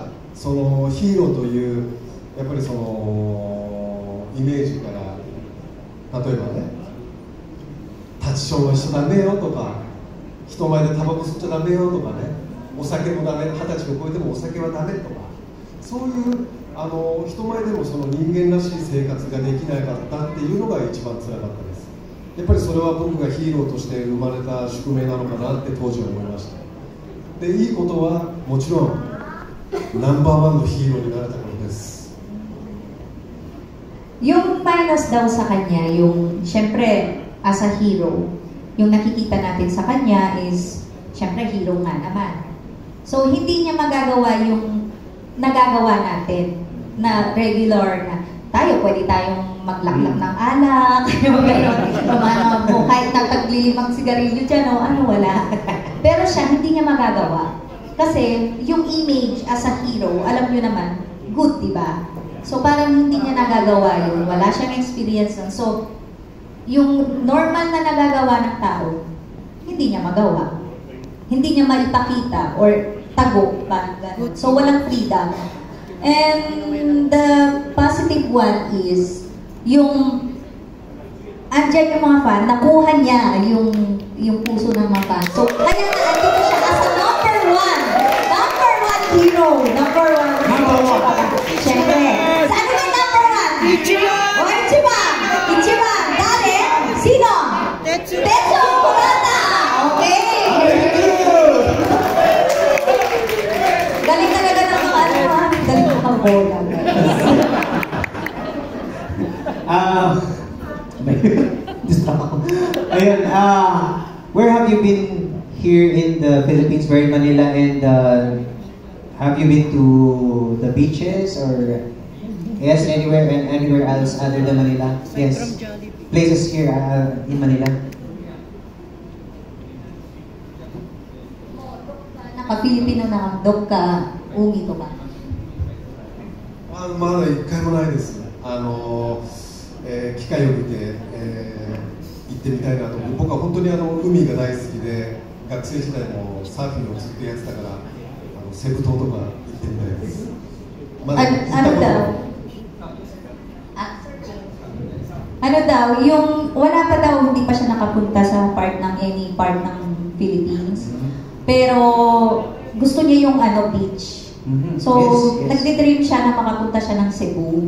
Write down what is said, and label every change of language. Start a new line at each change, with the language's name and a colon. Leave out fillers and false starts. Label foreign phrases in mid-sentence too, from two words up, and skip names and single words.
Japanese: そのヒーローというやっぱりそのイメージから、例えばね、立ちションはしちゃダメよとか、人前でタバコ吸っちゃダメよとかね、お酒もダメ、20歳を超えてもお酒はダメとか、そういう人前でもその人間らしい生活ができなかったっていうのが一番辛かったです。やっぱりそれは僕がヒーローとして生まれた宿命なのかなって当時は思いました。で、いいことはもちろんナンバー1のヒーローになれたことです。
Filipino: Yung minus daw sa kanya, yung syempre
English: as a hero,
Filipino: yung nakikita natin sa kanya is syempre hero nga naman. So hindi niya magagawa yung nagagawa natin na regular na tayo, pwede tayong maglaklak ng alak, kahit nagtaglilimang sigarilyo dyan, wala. Pero siya, hindi niya magagawa. Kasi yung image
English: as a hero,
Filipino: alam nyo naman, good, diba? So parang hindi niya nagagawa yun, wala siyang experience nun. So, yung normal na nagagawa ng tao, hindi niya magawa. Hindi niya maipakita or tago, parang ganun. So walang freedom.
English: And the positive one is
Filipino: yung andyan yung mga fan, nakuha niya yung puso ng mga fan. So kaya na andito siya
English: as a hero, number one.
Filipino: Siyempre. Saan yung
English: number one?
Japanese: 一番！お、一番！一番!
Filipino: Dali! Sino? Tetsuo Kurata! Okay! Galing talaga ng mga ano ha? Galing ng mga bola. Ayun,
English: where have you been here in the Philippines, where in Manila, and have you been to the beaches or yes, anywhere else other than Manila? Yes, places here in Manila.
Filipino: Naka-Filipino na dog ka, ugi to ka.
Japanese: まだ一回もないです。機会を見て、行ってみたいなと思う。僕は本当に海が大好きで、学生時代もサーフィンをずっとやってたから、セブ島とか行ってみたいです。まだ行ったことない。
Filipino: Ano daw, yung wala pa daw, hindi pa siya nakapunta sa
English: any part
Filipino: ng Philippines. Pero gusto niya yung beach. So, yes. nagdi-dream siya na makapunta siya ng Cebu.